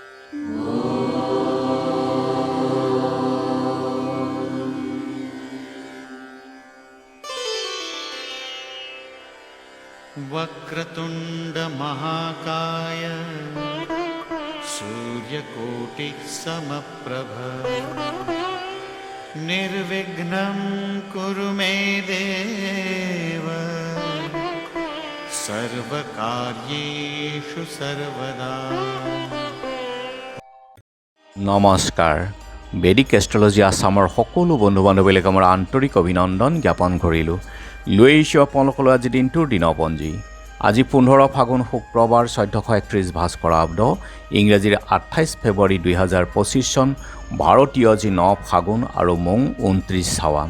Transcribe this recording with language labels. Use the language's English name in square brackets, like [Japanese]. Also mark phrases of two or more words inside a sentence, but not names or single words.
[Sanskrit] वक्रतुंड महाकाय सूर्यकोटि समप्रभ निर्विघ्नं कुरु मे देव सर्वकार्येषु सर्वदा। [Assamese] নমস্কাৰ। বেদিক এষ্ট্ৰলজি আছামৰ সকলো বন্ধু বান্ধৱীলৈ আমাৰ আন্তৰিক অভিনন্দন জ্ঞাপন কৰিলোঁ। লৈ আহিছোঁ আপোনালোকলৈ আজি দিনটোৰ দিনপঞ্জী। আজি 15 ফাগুন শুক্ৰবাৰ 1431 ভাস্কৰাব্দ, ইংৰাজীৰ 28 ফেব্ৰুৱাৰী 2025 চন, ভাৰতীয় আজি 9 ফাগুন আৰু মং 29 চাৱান।